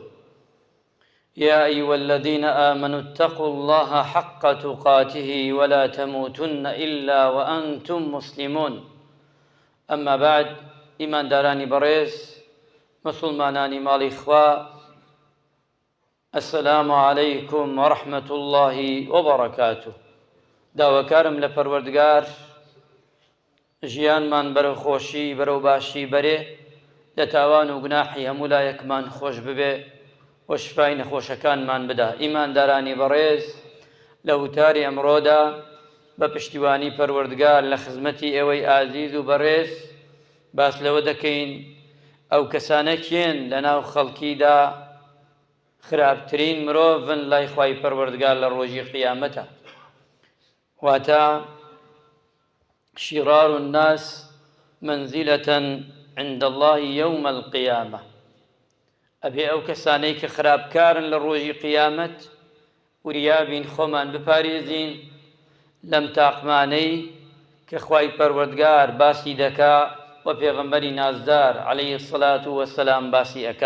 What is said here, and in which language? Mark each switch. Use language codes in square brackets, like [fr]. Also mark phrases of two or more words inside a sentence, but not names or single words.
[ar] يا أيها الذين آمنوا اتقوا الله حق تقاته ولا تموتن إلا وأنتم مسلمون. أما بعد، [ckb] إيمان داراني بريز مسلماناني مالي إخوة، [ar] السلام عليكم ورحمة الله وبركاته. [ckb] داواکارم لە پەروەردگار ژیانمان بەرەو خۆشی بەرەو باشی بەرێ، لە تاوان و گوناحی هەموو لایەکمان خۆش ببێ و شفای نەخۆشەکانمان بدا. ئیماندارانی بەڕێز، لە وتاری ئەمڕۆدا بە پشتیوانی پەروەردگار لە خزمەتی ئێوەی ئازیز و بەڕێز باس لەوە دەکەین ئەو کەسانە کێن لە ناو خەڵکیدا خراپترین مرۆڤن لای خوای پەروەردگار لە ڕۆژی قیامەتە. [ar] واتە شرار الناس منزلة عند الله يوم القيامة. [ckb] ئەبێ ئەو کەسانەی کە خراپکارن لە ڕۆژی قیامەت وریابین خۆمان بپارێزین لەم تاقمانەی کە خوای پەروەردگار باسی دەکا و پێغەمبەری نازدار [ar] عەلەیهی السەڵات وەسەلام [ckb] باسی ئەکا.